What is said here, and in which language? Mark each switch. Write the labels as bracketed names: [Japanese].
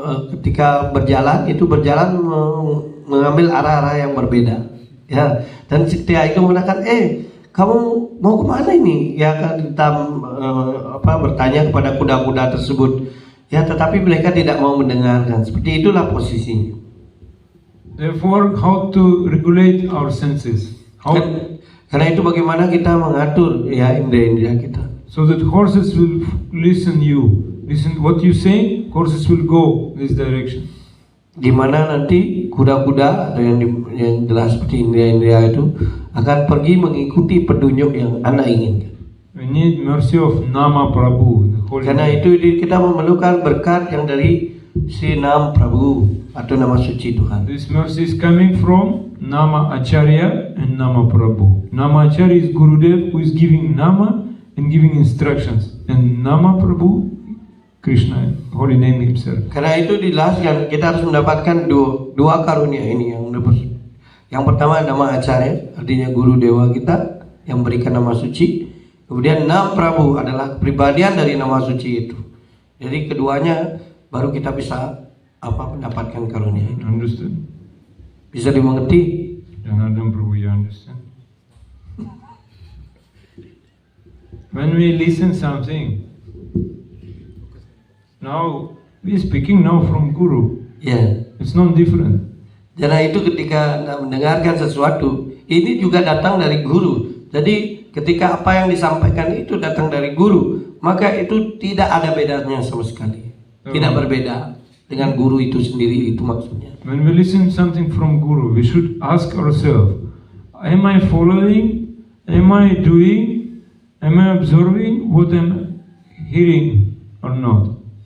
[Indonesian] ketika berjalan itu berjalan mengambil arah-arah yang berbeda ya, dan ketika itu mengatakan kamu mau kemana ini ya kan, kita bertanya kepada kuda-kuda tersebut ya, tetapi mereka tidak mau mendengarkan. Seperti itulah posisinya. [English] Therefore, how to regulate our senses? [Indonesian] Karena itu bagaimana kita mengatur ya indera-indera kita. [English] So that horses will listen what you say, horses will go this direction. [Indonesian] Gimana nanti kuda-kuda atau yang jelas seperti indera-indera itu akan pergi mengikuti petunjuk yang Anda inginkan. [English] We need mercy of Nama Prabhu. [Indonesian] Karena itu kita memerlukan berkat yang dari si Nam Prabhu atau nama suci Tuhan. [English] This mercy is coming from Nama Acharya and Nama Prabhu. Nama Acharya is Gurudev who is giving Nama and giving instructions, and Nama Prabhu, Krishna, holy name himself. [Indonesian] Karena itu dijelaskan kita harus mendapatkan dua karunia ini yang pertama nama Acharya, artinya guru dewa kita yang berikan nama suci. Kemudian Nam Prabhu adalah kepribadian dari nama suci itu. Jadi keduanya baru kita bisa mendapatkan karunia itu. [English] Understood? [Indonesian] Bisa dimengerti? [English] Janardhan Prabhu, you understand? When we listen something, now we speaking now from Guru. [Indonesian] Ya. [English] It's not different. [Indonesian] Karena itu ketika Anda mendengarkan sesuatu, ini juga datang dari guru. Jadi ketika apa yang disampaikan itu datang dari guru, maka itu tidak ada bedanya sama sekali. Tidak berbeda dengan guru itu sendiri, itu maksudnya. [English] When we listen something from Guru, we should ask ourselves, am I following? Am I doing? Am I observing what I'm hearing or not?